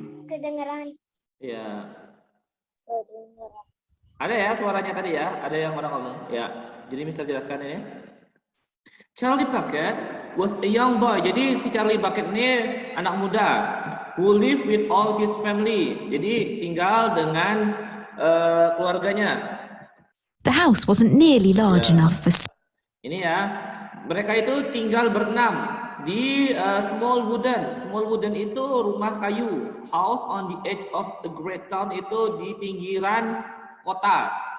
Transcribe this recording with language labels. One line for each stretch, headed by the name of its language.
Indonesian: kedengeran. Ya. Kedengeran. Ada ya suaranya tadi ya? Ada yang orang ngomong? Ya. Jadi Mister jelaskan ini.
English: Charlie Bucket was a young boy.
Indonesian: Jadi si Charlie Bucket ini anak muda
English: who live with all his family.
Indonesian: Jadi tinggal dengan keluarganya.
English: The house wasn't nearly large Yeah. enough for
Indonesian: Ini ya, mereka itu tinggal berenam di
English: small wooden. Small wooden
Indonesian: itu rumah kayu.
English: House on the edge of the great town
Indonesian: itu di pinggiran kota.